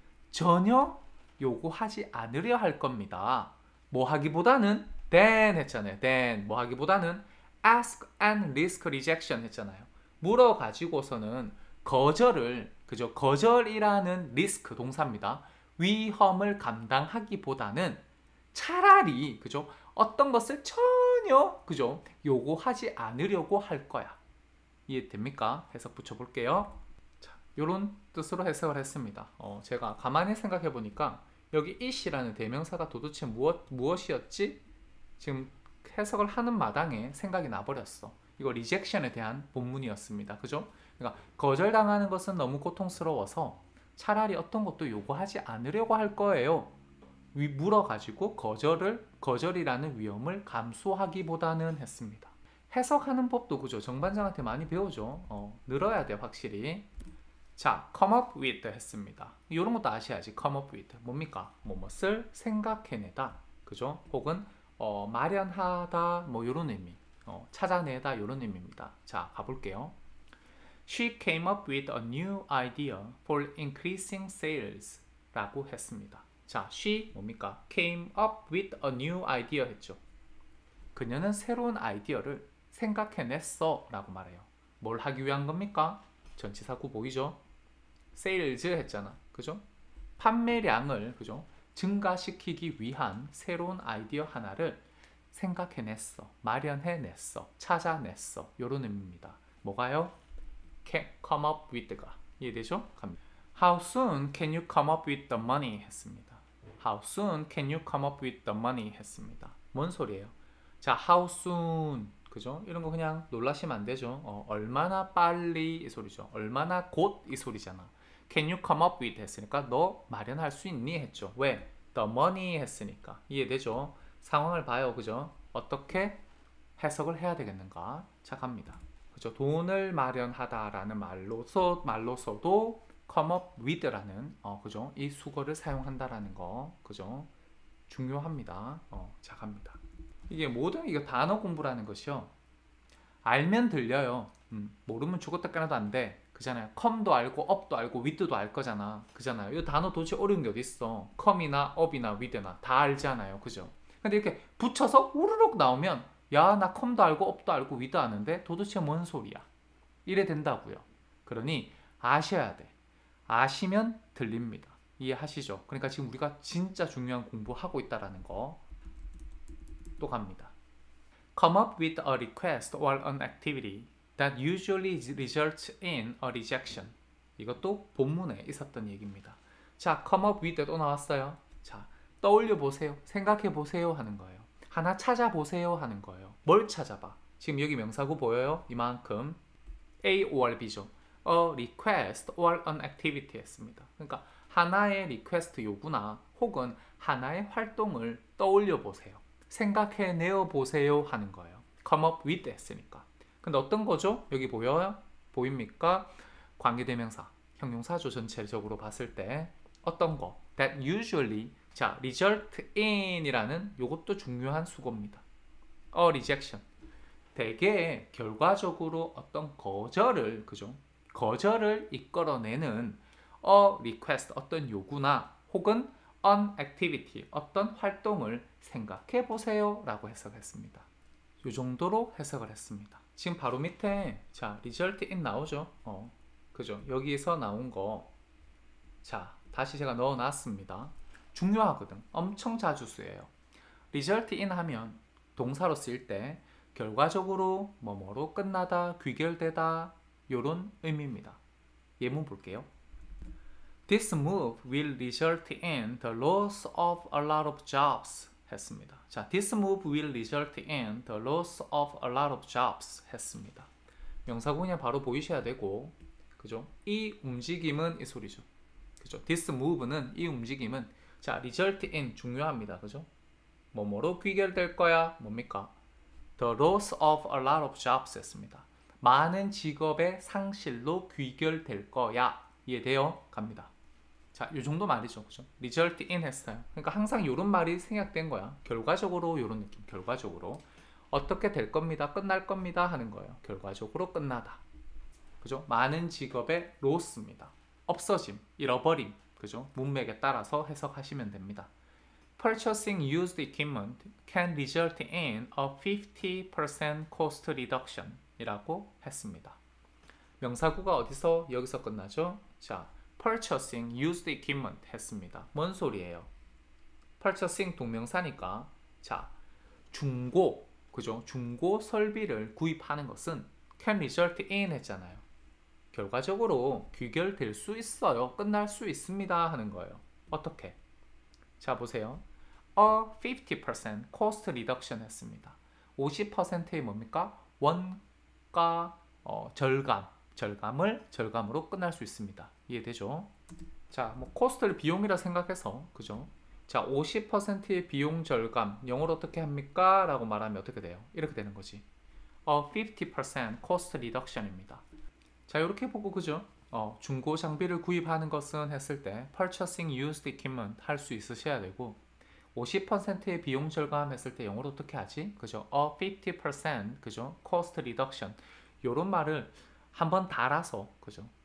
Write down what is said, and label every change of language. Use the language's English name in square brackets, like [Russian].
[Korean] 전혀 요구하지 않으려 할 겁니다. 뭐 하기보다는 then 했잖아요. [English] then [Korean] 뭐 하기보다는 [English] ask and risk rejection 했잖아요. [Korean] 물어가지고서는 거절을 그죠? 거절이라는 risk 동사입니다. 위험을 감당하기보다는 차라리 그죠? 어떤 것을 전혀 그죠? 요구하지 않으려고 할 거야. 이해됩니까? 해석 붙여볼게요. 자, 이런 뜻으로 해석을 했습니다. 제가 가만히 생각해 보니까 여기 it이라는 대명사가 도대체 무엇이었지? 지금 해석을 하는 마당에 생각이 나버렸어. 이거 rejection에 대한 본문이었습니다. 그죠? 그러니까 거절당하는 것은 너무 고통스러워서 차라리 어떤 것도 요구하지 않으려고 할 거예요. 물어가지고 거절이라는 위험을 감수하기보다는 했습니다. 해석하는 법도 그죠? 정반장한테 많이 배우죠. 늘어야 돼 확실히. 자, come up with 했습니다. 이런 것도 아셔야지. come up with 뭡니까? 뭐뭇을 생각해내다, 그죠? 혹은 마련하다, 뭐 이런 의미. 찾아내다 이런 의미입니다. 자, 가볼게요. [English] She came up with a new idea for increasing sales 라고 했습니다. [Korean] 자, she 뭡니까? [English] came up with a new idea 했죠. [Korean] 그녀는 새로운 아이디어를 생각해냈어 라고 말해요. 뭘 하기 위한 겁니까? 전치사구 보이죠? sales 했잖아. 그죠? 판매량을 그죠? 증가시키기 위한 새로운 아이디어 하나를 생각해냈어, 마련해냈어, 찾아냈어 이런 의미입니다. 뭐가요? come up with가 이해되죠? 갑니다. [English] How soon can you come up with the money? [Korean] 했습니다. [English] How soon can you come up with the money? 했습니다. [Korean] 뭔 소리예요? [English] 자, how soon [Korean] 그죠? 이런 거 그냥 놀라시면 안 되죠. 얼마나 빨리 이 소리죠. 얼마나 곧 이 소리잖아. [English] Can you come up with [Korean] 했으니까 너 마련할 수 있니 했죠. 왜? [English] The money 했으니까. [Korean] 이해되죠? 상황을 봐요. 그죠? 어떻게 해석을 해야 되겠는가? 자, 갑니다. 그죠? 돈을 마련하다라는 말로서도 come up with라는 그죠? 이 수거를 사용한다라는 거. 그죠? 중요합니다. 자, 갑니다. 이게 모든 이거 단어 공부라는 것이요. 알면 들려요. 모르면 죽었다 깨나도 안 돼. 그잖아요. come도 알고 up도 알고 with도 알 거잖아. 그잖아요. 이 단어 도대체 어려운 게 어디 있어? come이나 up이나 with나 다 알잖아요. 그죠? 근데 이렇게 붙여서 우르륵 나오면 야, 나 come도 알고 up도 알고 with도 아는데 도대체 뭔 소리야? 이래 된다고요. 그러니 아셔야 돼. 아시면 들립니다. 이해하시죠? 그러니까 지금 우리가 진짜 중요한 공부하고 있다라는 거. 또 갑니다. [English] Come up with a request or an activity that usually results in a rejection. [Korean] 이것도 본문에 있었던 얘기입니다. 자, come up with 또 나왔어요. 자, 떠올려 보세요. 생각해 보세요 하는 거예요. 하나 찾아보세요 하는 거예요. 뭘 찾아봐? 지금 여기 명사구 보여요? 이만큼 A or B죠. [English] A request or an activity 했습니다. [Korean] 그러니까 하나의 리퀘스트 요구나 혹은 하나의 활동을 떠올려 보세요. 생각해내어 보세요 하는 거예요. come up with 했으니까. 근데 어떤 거죠? 여기 보여요? 보입니까? 관계대명사, 형용사죠. 전체적으로 봤을 때 어떤 거? that usually, 자, result in 이라는 요것도 중요한 수고입니다. a rejection, 대개 결과적으로 어떤 거절을, 그죠? 거절을 이끌어내는 [English] a request, [Korean] 어떤 요구나 혹은 [English] an activity, [Korean] 어떤 활동을 생각해 보세요 라고 해석했습니다. 이 정도로 해석을 했습니다. 지금 바로 밑에 자, result in 나오죠. 그죠? 여기에서 나온 거, 자, 다시 제가 넣어 놨습니다. 중요하거든. 엄청 자주 쓰여요. result in 하면 동사로 쓰일 때 결과적으로 뭐뭐로 끝나다, 귀결되다, 요런 의미입니다. 예문 볼게요. [English] This move will result in the loss of a lot of jobs 했습니다. 자, this move will result in the loss of a lot of jobs 했습니다. [Korean] 명사구 그냥 바로 보이셔야 되고, 그죠? 이 움직임은 이 소리죠. 그죠? This move는 이 움직임은, 자, result in 중요합니다. 그죠? 뭐뭐로 귀결될 거야. 뭡니까? [English] The loss of a lot of jobs 했습니다. [Korean] 많은 직업의 상실로 귀결될 거야. 이해돼요? 갑니다. 자, 이 정도 말이죠. 그죠? result in 했어요. 그러니까 항상 이런 말이 생략된 거야. 결과적으로 이런 느낌. 결과적으로 어떻게 될 겁니다. 끝날 겁니다 하는 거예요. 결과적으로 끝나다. 그죠? 많은 직업의 loss입니다. 없어짐, 잃어버림. 그죠? 문맥에 따라서 해석하시면 됩니다. [English] Purchasing used equipment can result in a 50% cost reduction 이라고 했습니다. [Korean] 명사구가 어디서? 여기서 끝나죠? [English] 자, purchasing used equipment 했습니다. [Korean] 뭔 소리예요? purchasing 동명사니까, 자, 중고, 그죠? 중고 설비를 구입하는 것은 can result in 했잖아요. 결과적으로 귀결될 수 있어요. 끝날 수 있습니다 하는 거예요. 어떻게? 자, 보세요. [English] A 50% cost reduction 했습니다. [Korean] 50%의 뭡니까? 원가 절감으로 끝날 수 있습니다. 이해되죠? 자, 뭐 코스트를 비용이라 생각해서, 그죠? 자, 50%의 비용 절감, 영어로 어떻게 합니까? 라고 말하면 어떻게 돼요? 이렇게 되는 거지. [English] 50% cost reduction입니다. [Korean] 자, 이렇게 보고, 그죠? 중고 장비를 구입하는 것은 했을 때 [English] purchasing used equipment [Korean] 할 수 있으셔야 되고, 50%의 비용 절감 했을 때 영어로 어떻게 하지? 그죠? 50% 그죠? cost reduction 요런 말을 한번 달아서, 그죠?